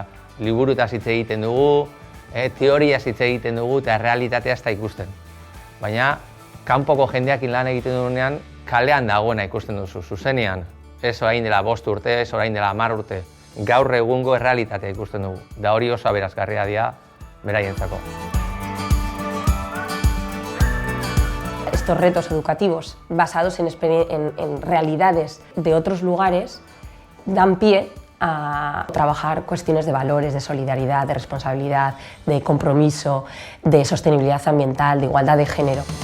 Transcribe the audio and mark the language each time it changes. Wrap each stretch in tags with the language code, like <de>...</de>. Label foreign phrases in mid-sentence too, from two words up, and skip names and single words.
<eu>Liburutaz hitz egiten dugu, teoriaz hitz egiten dugu eta errealitatea ez da ikusten. Baina, kanpoko jendeakin lan egiten duenean, kalean dagoena ikusten duzu, zuzenean. Ez orain dela 5 urte, ez orain dela 10 urte. Gaur egungo errealitatea ikusten dugu. Da hori oso aberazgarria dira beraientzako.</eu> <es>Estos retos educativos basados en realidades de otros lugares dan pie a trabajar cuestiones de valores, de solidaridad, de responsabilidad, de compromiso, de sostenibilidad ambiental, de igualdad de género.</es>